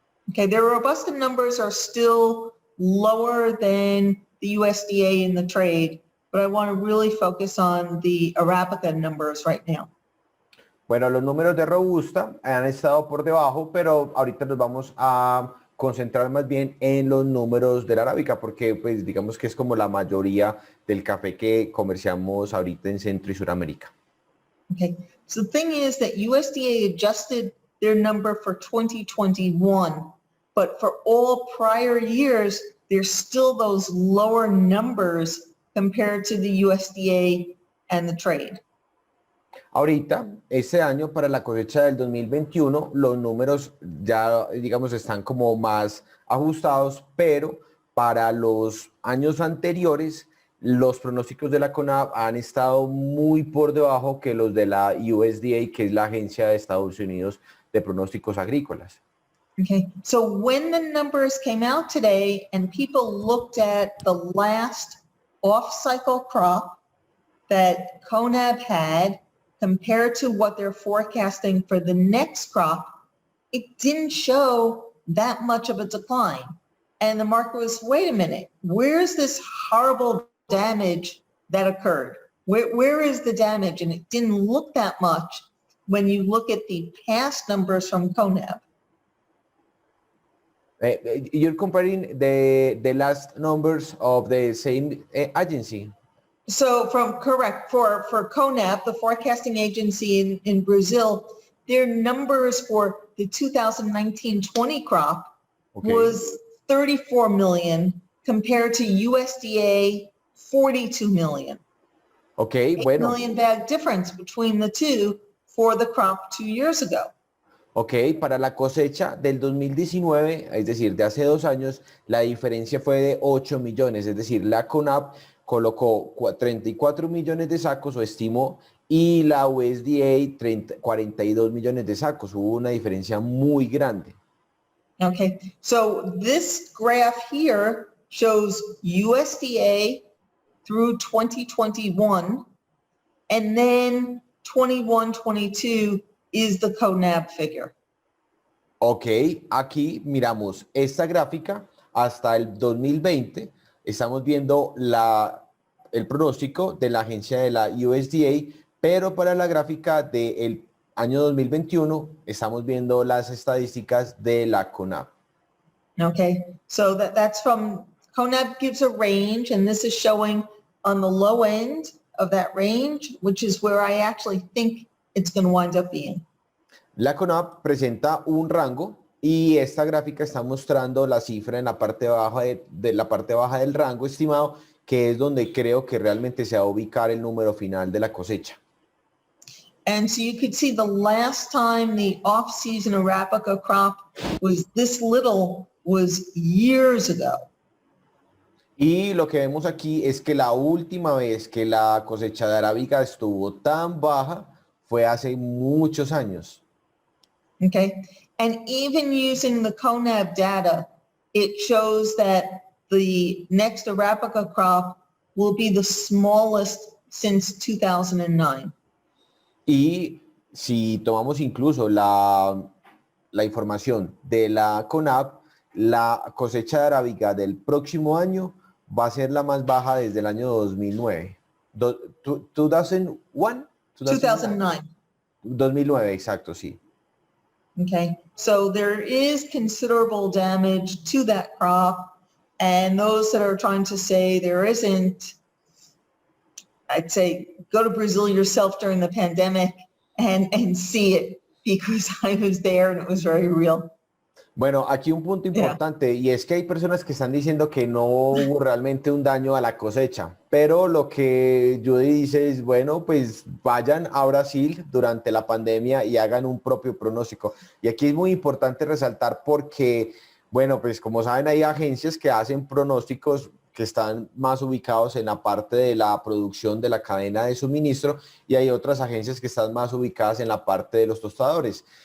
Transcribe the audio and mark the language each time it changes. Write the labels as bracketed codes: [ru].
[en] Okay, their Robusta numbers are still lower than the USDA in the trade, but I want to really focus on the Arabica numbers right now. [es] Bueno, los números de Robusta han estado por debajo, pero ahorita nos vamos a concentrar más bien en los números de la Arábica, porque pues digamos que es como la mayoría del café que comerciamos ahorita en Centro y Suramérica. [en] Okay, so the thing is that USDA adjusted their number for 2021, but for all prior years, there's still those lower numbers compared to the USDA and the trade. [es] Ahorita, este año para la cosecha del 2021, los números ya, digamos, están como más ajustados, pero para los años anteriores, los pronósticos de la CONAB han estado muy por debajo que los de la USDA, que es la agencia de Estados Unidos de pronósticos agrícolas. [en] Okay, so when the numbers came out today and people looked at the last off-cycle crop that CONAB had compared to what they're forecasting for the next crop, it didn't show that much of a decline. And the market was, wait a minute, where's this horrible damage that occurred? Where is the damage? And it didn't look that much when you look at the past numbers from CONAB. You're comparing the last numbers of the same agency. So correct, for CONAB, the forecasting agency in Brazil, their numbers for the 2019-20 crop was 34 million compared to USDA 42 million. Okay, 8 [es] bueno. [en] million bag difference between the two for the crop 2 years ago. [es] Ok, para la cosecha del 2019, es decir, de hace 2 años, la diferencia fue de 8 millones, es decir, la CONAB colocó 34 millones de sacos o estimó y la USDA 42 millones de sacos. Hubo una diferencia muy grande. [en] Okay, so this graph here shows USDA through 2021, and then 21-22 is the CONAB figure. [es] Ok, aquí miramos esta gráfica hasta el 2020. Estamos viendo el pronóstico de la agencia de la USDA, pero para la gráfica del año 2021 estamos viendo las estadísticas de la CONAB. [en] Okay, so that's from, CONAB gives a range, and this is showing on the low end of that range, which is where I actually think it's going to wind up being. [es] La CONAB presenta un rango y esta gráfica está mostrando la cifra en la parte baja de la parte baja del rango estimado, que es donde creo que realmente se va a ubicar el número final de la cosecha. [en] And so you could see the last time the off-season Arabica crop was this little was years ago. [es] Y lo que vemos aquí es que la última vez que la cosecha de arábica estuvo tan baja fue hace muchos años. [en] Okay, and even using the CONAB data, it shows that the next Arabica crop will be the smallest since 2009. [es] Y si tomamos incluso la información de la CONAB, la cosecha de arábiga del próximo año va a ser la más baja desde el año 2009. 2001? 2009. 2009, exacto, sí. [en] Okay, so there is considerable damage to that crop, and those that are trying to say there isn't, I'd say go to Brazil yourself during the pandemic and see it, because I was there and it was very real. [es] Bueno, aquí un punto importante y es que hay personas que están diciendo que no hubo realmente un daño a la cosecha, pero lo que Judy dice es, bueno, pues vayan a Brasil durante la pandemia y hagan un propio pronóstico. Y aquí es muy importante resaltar porque, bueno, pues como saben, hay agencias que hacen pronósticos que están más ubicados en la parte de la producción de la cadena de suministro y hay otras agencias que están más ubicadas en la parte de los tostadores.